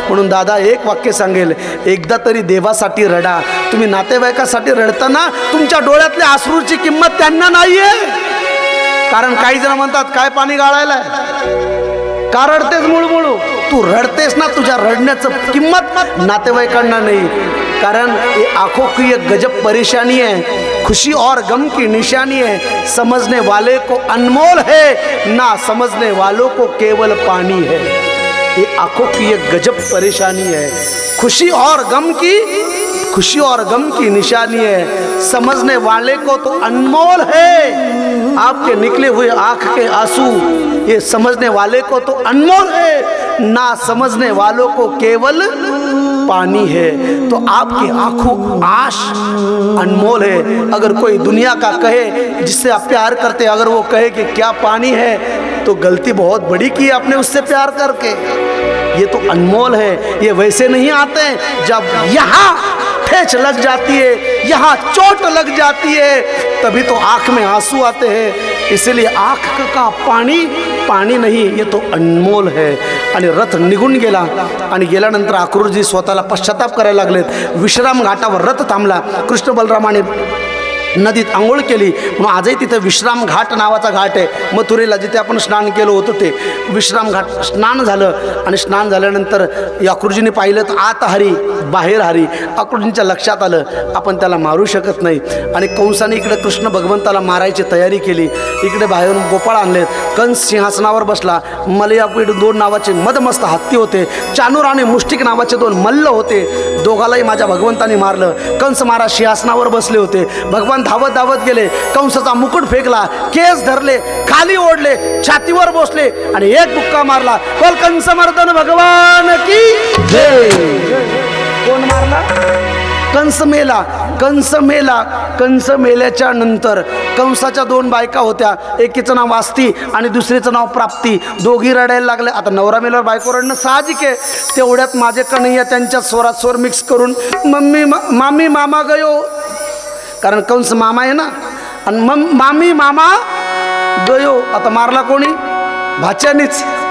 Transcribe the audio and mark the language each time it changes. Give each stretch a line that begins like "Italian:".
Marathi: म्हणून दादा एक वाक्य सांगेल, एकदा तरी देवासाठी रडा. तुम्ही नातेवाईकासाठी रडताना तुमच्या डोळ्यातल्या अश्रूची किंमत त्यांना नाहीये. कारण काही जण म्हणतात काय पाणी गाळायला का रडतेस मुळमुळू? तू रडतेस ना, तुझ्या रडण्याचं किंमत नातेवाईकांना नाही. कारण
Hindi: ये आंखों की एक गजब परेशानी है, खुशी और गम की निशानी है, समझने वाले को अनमोल है, ना समझने वालों को केवल पानी है. ये आंखों की एक गजब परेशानी है, खुशी और गम की निशानी है, समझने वाले को तो अनमोल है. आपके निकले हुए आंख के आंसू ये समझने वाले को तो अनमोल है, ना समझने वालों को केवल पानी है. तो आपकी आंखों आश अनमोल है. अगर कोई दुनिया का कहे जिससे आप प्यार करते, अगर वो कहे कि क्या पानी है, तो गलती बहुत बड़ी की आपने उससे प्यार करके. ये तो अनमोल है, ये वैसे नहीं आते हैं. जब यहाँ ठेच लग जाती है, यहाँ चोट लग जाती है, तभी तो आँख में आंसू आते हैं. इसलिए आँख का
Marathi: पाणी पाणी नाही,
Hindi: ये तो अनमोल है.
Marathi: आणि रथ निघून गेला आणि गेल्यानंतर अक्रूरजी स्वतःला पश्चाताप करायला लागलेत. विश्राम घाटावर रथ थांबला. कृष्ण बलरामाने नदीत आंघोळ केली. म्हणून आजही तिथं विश्राम घाट नावाचा घाट आहे मथुरेला, जिथे आपण स्नान केलं होतं ते विश्राम घाट. स्नान झालं आणि स्नान झाल्यानंतर अक्रूरजीने पाहिलं तर आत हरी बाहेर हरी. अक्रूरजींच्या लक्षात आलं आपण त्याला मारू शकत नाही आणि कंसाने इकडे कृष्ण भगवंताला मारायची तयारी केली. इकडे बाहेरून गोपाळ आणलेत. कंस सिंहासनावर बसला. मलयापीड 2 नावाचे मदमस्त हत्ती होते. चानूर आणि मुष्टिक नावाचे 2 मल्ल होते. दोघालाही माझ्या भगवंताने मारलं. कंस महाराज सिंहासनावर बसले होते. भगवान धावत धावत गेले. कंसाचा मुकुट फेकला, केस धरले, खाली ओढले, छातीवर बसले आणि एक बुक्का मारला. बोल कंस मर्दन भगवान की जय. कोण मारला? कंस मेला. कंस मेला. कंस मेल्याच्या नंतर कंसाच्या 2 बायका होत्या. एकीचं नाव वास्ती आणि दुसरीचं नाव प्राप्ती. दोघी रडायला लागले. आता नवरा मेल्यावर बायको रडणं साहजिक आहे. तेवढ्यात माझे कन्हैया त्यांच्या स्वरात स्वर मिक्स करून मम्मी मामी मामा गयो, कारण कंस मामा आहे ना, आणि मामी मामा गयो. आता मारला कोणी? भाच्यानीच.